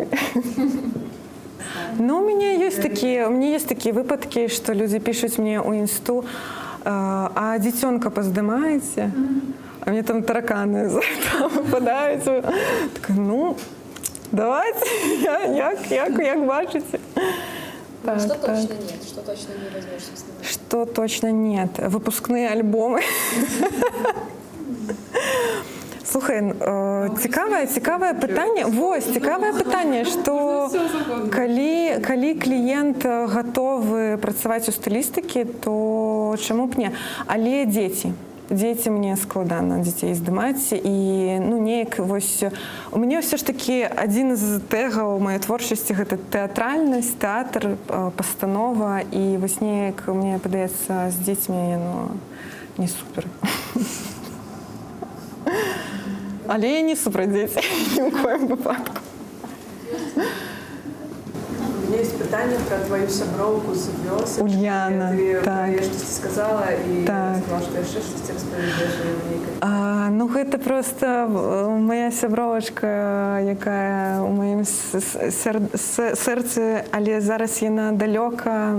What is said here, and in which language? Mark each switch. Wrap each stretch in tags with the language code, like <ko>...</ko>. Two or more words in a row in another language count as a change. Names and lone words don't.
<be>Ну, у мяне ёсць такія выпадкі, што людзі пішуць мне ў інсту: а дзіцёнка паздымаеце? А мне там тараканы выпадаюць. Так, ну, давайте, як бачыце.</be> <ru>Так, что точно нет? Что точно не возьмешь с собой? Что точно нет? Выпускные альбомы.</ru> <be>Слухай, цікавае пытанне. Вось, цікавае пытанне, што калі кліент гатовы працаваць у стылістыкі, то чаму б не? Але дзеці. дзеці мне складана дзяцей здымаць і ну неяк вось у мяне ўсё ж такі адзін з тэгаў маёй творчасці гэта тэатральнасць, тэатр, пастанова і вось неяк мне падаецца з дзецьмі яно не супер. Але я не супраць дзецей ні ў коім выпадку.</be> <ru>У меня есть питание про твою</ru> <be>сяброўку з вёсак. Ульяна, ты так. Я штосьці сказала і так. сказала, што яшчэ штосьці распавядзеш. Ну гэта просто моя сябровачка, якая у маім сэрцы, але зараз яна далёка.</be>